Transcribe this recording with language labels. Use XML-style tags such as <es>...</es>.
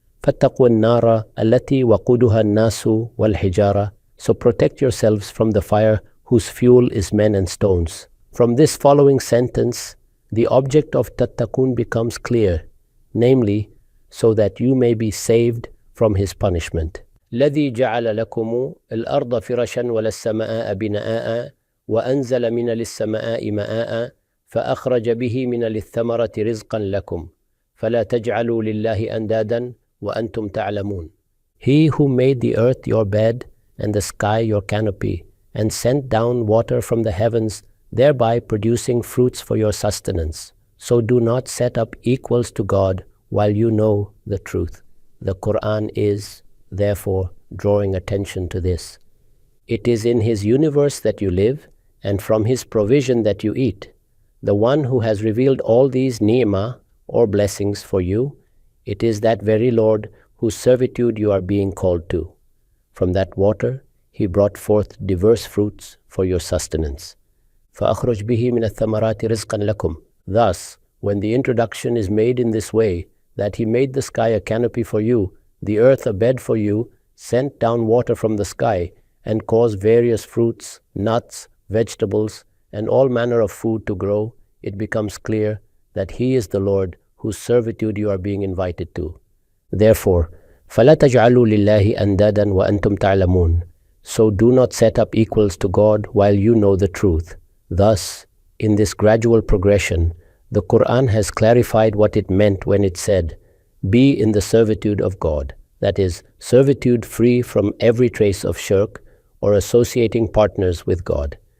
<ar>فَاتَّقُوا النَّارَ الَّتِي وَقُودُهَا النَّاسُ وَالْحِجَارَةُ.</ar> <en>So protect yourselves from the fire whose fuel is men and stones. From this following sentence, the object of tattaqun becomes clear, namely, so that you may be saved from his punishment.</en> <ar>الَّذِي جَعَلَ لَكُمُ الْأَرْضَ فِرَشًا وَلَلسَّمَاءَ بِنَاءً وَأَنزَلَ مِنَ السَّمَاءِ مَاءً فأخرج به من الثمرة رزقا لكم فلا تجعلوا لله أندادا وأنتم تعلمون.</ar> <en>He who made the earth your bed and the sky your canopy and sent down water from the heavens, thereby producing fruits for your sustenance. So do not set up equals to God while you know the truth. The Quran is, therefore, drawing attention to this. It is in His universe that you live, and from His provision that you eat. The one who has revealed all these ni'mah, or blessings for you, it is that very Lord whose servitude you are being called to. From that water, He brought forth diverse fruits for your sustenance.</en> <ar>فَأَخْرُجْ بِهِ مِنَ الثَّمَرَاتِ رِزْقًا لَكُمْ.</ar> <en>Thus, when the introduction is made in this way, that He made the sky a canopy for you, the earth a bed for you, sent down water from the sky, and caused various fruits, nuts, vegetables, and all manner of food to grow, it becomes clear that He is the Lord whose servitude you are being invited to.</en> <ar>Therefore, فَلَا تَجْعَلُوا لِلَّهِ أَنْدَادًا وَأَنْتُمْ تَعْلَمُونَ.</ar> <en>So do not set up equals to God while you know the truth. Thus, in this gradual progression, the Quran has clarified what it meant when it said, be in the servitude of God, that is, servitude free from every trace of shirk or associating partners with God.</en>